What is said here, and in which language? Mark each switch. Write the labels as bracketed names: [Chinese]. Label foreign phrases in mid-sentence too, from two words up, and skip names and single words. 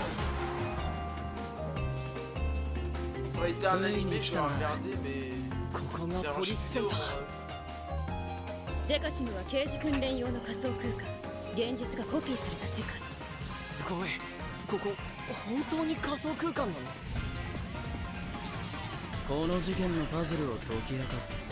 [French] Ça aurait été un animé, je l'aurais regardé, mais. [Japanese] こがポリスセンター。デカシムは刑事訓練用の仮想空間。現実がコピーされた世界。すごい。ここ本当に仮想空間なの？この事件のパズルを解き明かす。